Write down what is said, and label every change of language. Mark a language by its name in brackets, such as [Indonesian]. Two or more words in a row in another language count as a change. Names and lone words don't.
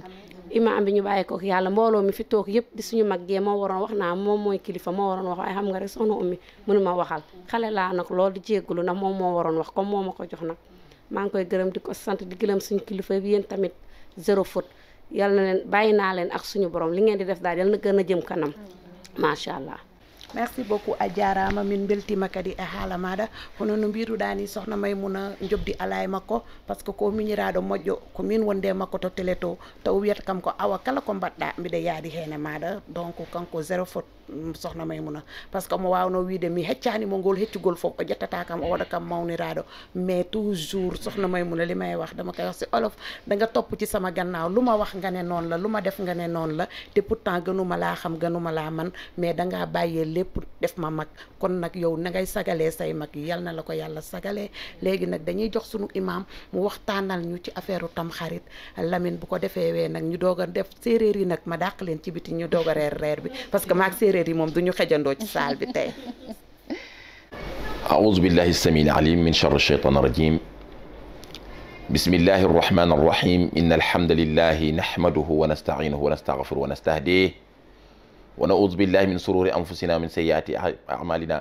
[Wolof] imaam bi ñu bàyyi ko yàlla mbooloo mi fi toog yëpp di suñu mag jee moo waroon wax naa moom mooy kilifa moo waroon wax waaye xam nga rek soxna Oumy mënuma waxal xale laa nag loolu di jéggulu ndax moom moo waroon wax comme moo ma ko jox nag maa ngi koy gërëm di ko sant di gërëm suñu kilifa bi yéen tamit [French] zéro faute [Wolof] yal na leen bàyyi naa leen ak suñu borom li ngeen di def daal yal na gën a jëm kanam [Arabic] ما شاء الله. [French] merci beaucoup [Fula] a jarama min beltima kadi e haala maɗa hono no mbiruɗa ni sohna Maimouna jobdi ala e makko [French] par ce que [Fula] ko miñiraɗo moƴƴo ko min wonde makko to télé to taw wiyata kam ko awa kala ko mbaɗɗa mbiɗa yaadi hen e maɗa donc kanko [French] zéro faute [Fula] sohna Maimouna [French] par ce que [Fula] mo wawno wiide mi heccanimo ngol heccugol foof o ƴettata kam o waɗa kam mawniraɗo [French] mais toujours [Fula] sohna Maimouna [Wolof] li may wax dama koy wax si olof da nga topp ci sama gannaaw lu ma wax nga ne noonu la lu ma def nga ne noonu la te pourtant gënuma laa xam gënuma laa man mais dangaa bàyyee lépp def ma mag kon nag yow na ngay sagalee say mag yi yal na la ko yàlla sagalee léegi nag dañuy jox sunu imam mu waxtaanal ñu ci affaire u Tamxarit Lamine bu ko defee wee nag ñu doog a def séeréer yi nag ma dàq leen ci biti ñu doog a reer bi [French] parce que [Wolof] maag séeréer yi moom du ñu xejandoo ci saal bi tey. [Arabic] أعوذ بالله السميع العليم من شر الشيطان الرجيم بسم الله الرحمن الرحيم إن الحمد لله نحمده ونستعينه ونستغفره ونستهديه ونعوذ بالله من شرور أنفسنا ومن سيئات أعمالنا